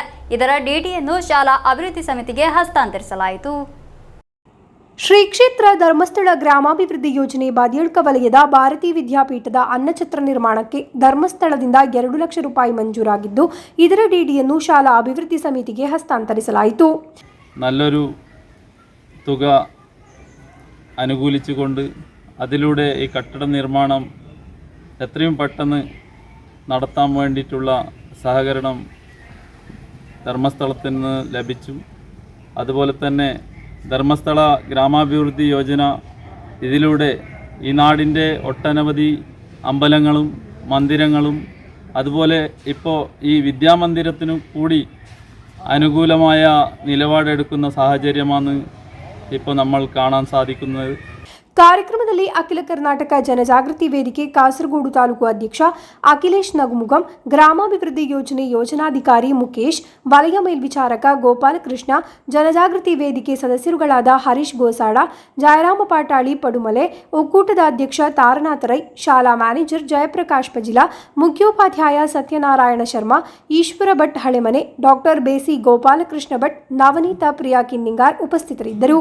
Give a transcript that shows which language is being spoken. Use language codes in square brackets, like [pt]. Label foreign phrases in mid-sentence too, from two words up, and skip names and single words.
[kn] ಇದರ ಡಿಡಿಯನ್ನು ಶಾಲಾ ಅಭಿವೃದ್ಧಿ ಸಮಿತಿಗೆ ಹಸ್ತಾಂತರಿಸಲಾಯಿತು. ಶ್ರೀ ಕ್ಷೇತ್ರ ಧರ್ಮಸ್ಥಳ ಗ್ರಾಮಾಭಿವೃದ್ಧಿ ಯೋಜನೆ ಬಾದಿಯಡ್ಕ ವಲಯದ ಭಾರತೀಯ ವಿದ್ಯಾಪೀಠದ ಅನ್ನಛತ್ರ ನಿರ್ಮಾಣಕ್ಕೆ ಧರ್ಮಸ್ಥಳದಿಂದ 2 ಲಕ್ಷ ರೂಪಾಯಿ ಮಂಜೂರಾಗಿದ್ದು, ಇದರ ಡಿಡಿಯನ್ನು ಶಾಲಾ ಅಭಿವೃದ್ಧಿ ಸಮಿತಿಗೆ ಹಸ್ತಾಂತರಿಸಲಾಯಿತು. [ml] നല്ലൊരു തുക അനുകൂലിച്ചുകൊണ്ട് അതിലൂടെ ഈ കെട്ടിട നിർമ്മാണം എത്രയും പെട്ടെന്ന് നടത്താൻ വേണ്ടിയിട്ടുള്ള സഹകരണം ധർമ്മസ്ഥലത്തിൽ നിന്ന് ലഭിച്ചു. അതുപോലെ തന്നെ ധർമ്മസ്ഥല ഗ്രാമാഭിവൃദ്ധി യോജന ഇതിലൂടെ ഈ നാടിൻ്റെ ഒട്ടനവധി അമ്പലങ്ങളും മന്ദിരങ്ങളും അതുപോലെ ഇപ്പോൾ ഈ വിദ്യാമന്ദിരത്തിനു കൂടി അനുകൂലമായ നിലപാടെടുക്കുന്ന സാഹചര്യമാണ് ഇപ്പോൾ നമ്മൾ കാണാൻ സാധിക്കുന്നത്. [kn] ಕಾರ್ಯಕ್ರಮದಲ್ಲಿ ಅಖಿಲ ಕರ್ನಾಟಕ ಜನಜಾಗೃತಿ ವೇದಿಕೆ ಕಾಸರಗೋಡು ತಾಲೂಕು ಅಧ್ಯಕ್ಷ ಅಖಿಲೇಶ್ ನಗುಮುಗಂ, ಗ್ರಾಮಾಭಿವೃದ್ಧಿ ಯೋಜನೆ ಯೋಜನಾಧಿಕಾರಿ ಮುಕೇಶ್, ವಲಯ ಮೇಲ್ವಿಚಾರಕ ಗೋಪಾಲಕೃಷ್ಣ, ಜನಜಾಗೃತಿ ವೇದಿಕೆ ಸದಸ್ಯರುಗಳಾದ ಹರೀಶ್ ಗೋಸಾಡ, ಜಯರಾಮ ಪಾಟಾಳಿ ಪಡುಮಲೆ, ಒಕ್ಕೂಟದ ಅಧ್ಯಕ್ಷ ತಾರನಾಥ ರೈ, ಶಾಲಾ ಮ್ಯಾನೇಜರ್ ಜಯಪ್ರಕಾಶ್ ಪಜಿಲಾ, ಮುಖ್ಯೋಪಾಧ್ಯಾಯ ಸತ್ಯನಾರಾಯಣ ಶರ್ಮಾ, ಈಶ್ವರ ಭಟ್ ಹಳೆಮನೆ, ಡಾಕ್ಟರ್ ಬೇಸಿ ಗೋಪಾಲಕೃಷ್ಣ ಭಟ್, ನವನೀತಾ ಪ್ರಿಯಾ ಕಿನ್ನಿಂಗಾರ್ ಉಪಸ್ಥಿತರಿದ್ದರು.